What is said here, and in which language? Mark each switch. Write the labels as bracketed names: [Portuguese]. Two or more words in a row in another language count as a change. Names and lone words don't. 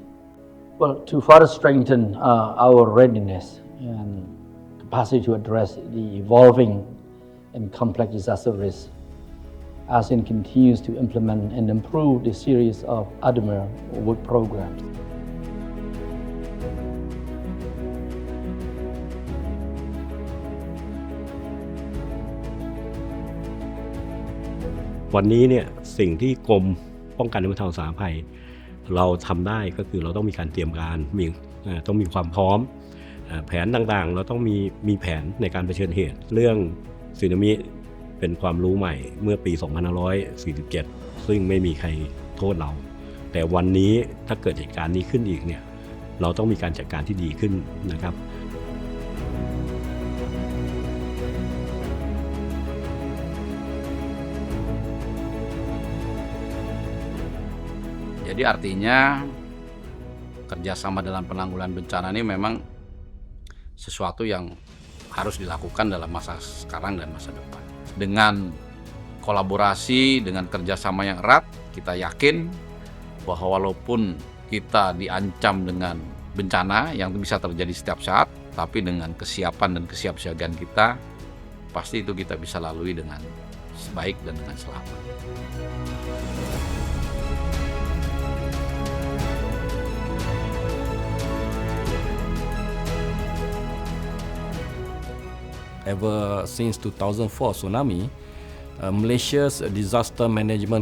[English] Well, to further strengthen our readiness and capacity to address the evolving and complex disaster risks, ASEAN continues to implement and improve the series of ADMIR work programs. [Thai] วันนี้เนี่ยสิ่งที่กรมป้องกันและบรรเทาสาธารณภัยเราทำได้ก็คือเราต้องมี การเตรียมการต้องมีความพร้อมแผนต่างๆเราต้องมีแผนในการเผชิญเหตุเรื่องสึนามิเป็นความรู้ใหม่เมื่อปี 2547 ซึ่งไม่มีใครโทษเราแต่วันนี้ถ้าเกิดเหตุการณ์นี้ขึ้นอีกเนี่ยเราต้องมีการจัดการที่ดีขึ้นนะครับ [Indonesian] Jadi artinya kerjasama dalam penanggulangan bencana ini memang sesuatu yang harus dilakukan dalam masa sekarang dan masa depan. Dengan kolaborasi, dengan kerjasama yang erat, kita yakin bahwa walaupun kita diancam dengan bencana yang bisa terjadi setiap saat, tapi dengan kesiapan dan kesiapsiagaan kita, pasti itu kita bisa lalui dengan baik dan dengan selamat. [English] Ever since 2004 tsunami, Malaysia's disaster management